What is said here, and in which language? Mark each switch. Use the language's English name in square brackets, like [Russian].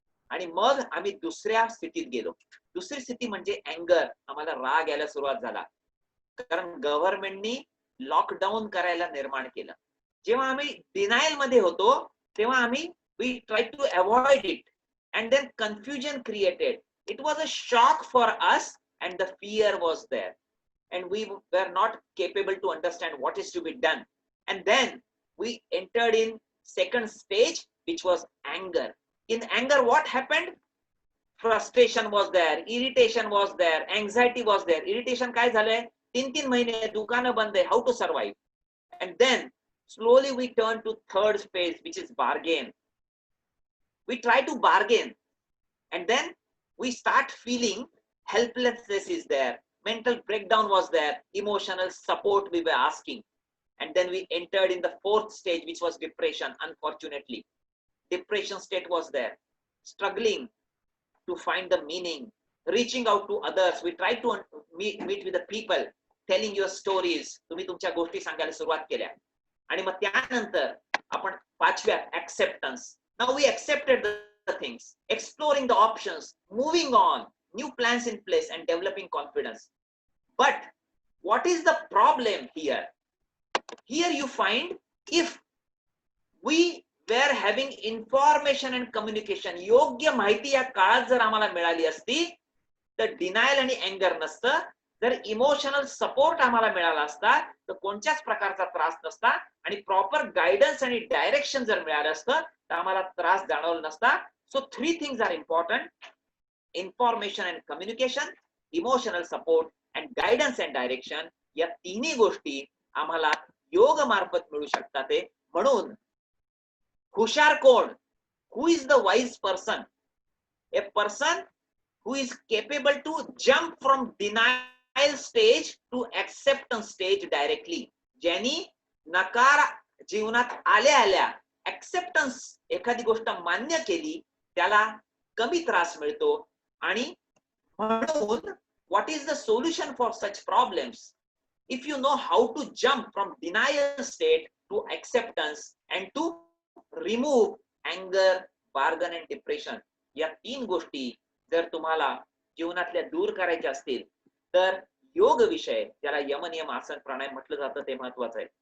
[Marathi] आणि मग आम्ही दुसऱ्या स्थितीत गेलो. दुसरी स्थिती म्हणजे अँगर. आम्हाला राग यायला सुरुवात झाला, कारण गव्हर्नमेंटनी लॉकडाऊन करायला निर्माण केलं. जेव्हा आम्ही डिनायल मध्ये होतो तेव्हा आम्ही [English] We try to avoid it and then confusion created. It was a shock for us and the fear was there and we were not capable to understand what is to be done. And then we entered in second stage, which was anger. In anger what happened? Frustration was there, irritation was there, anxiety was there. [Marathi] Irritation काय झालंय, 3 महिने दुकानं बंद आहे, [English] how to survive. And then slowly we turn to third phase, which is bargain. We try to bargain, and then we start feeling helplessness is there, mental breakdown was there, emotional support we were asking. And then we entered in the fourth stage, which was depression. Unfortunately, depression state was there, struggling to find the meaning, reaching out to others. We tried to meet with the people, telling your stories. [Marathi] तुम्ही तुमच्या गोष्टी सांगायला सुरुवात केल्या. आणि मग त्यानंतर आपण पाचव्या acceptance. [English] Now we accepted the things, exploring the options, moving on, new plans in place and developing confidence. But what is the problem here? Here you find, if we were having information and communication, [Marathi] योग्य माहिती या काळात जर आम्हाला मिळाली असती तर denial आणि अँगर नसतं. जर इमोशनल सपोर्ट आम्हाला मिळाला असता तर कोणत्याच प्रकारचा त्रास नसता. आणि प्रॉपर गायडन्स आणि डायरेक्शन जर मिळालं असतं तर आम्हाला त्रास जाणवला नसता. [English] So 3 things are important: information and communication, emotional support and guidance and direction. [Marathi] या तिन्ही गोष्टी आम्हाला योग मार्फत मिळू शकतात. म्हणून हुशार कोण? [English] Who is the wise person? A person who is capable to jump from denial stage to acceptance stage directly. [Marathi] ज्यांनी नकार जीवनात आल्या acceptance, एखादी गोष्ट मान्य केली, त्याला कमी त्रास मिळतो. आणि म्हणून [English] what is the solution for such problems? If you know how to jump from denial state to acceptance and to remove anger, bargain and depression, [Marathi] या 3 गोष्टी जर तुम्हाला जीवनातल्या दूर करायच्या असतील तर योग विषय, ज्याला यमनियम आसन प्राणायाम म्हटलं जातं, ते महत्वाचं आहे.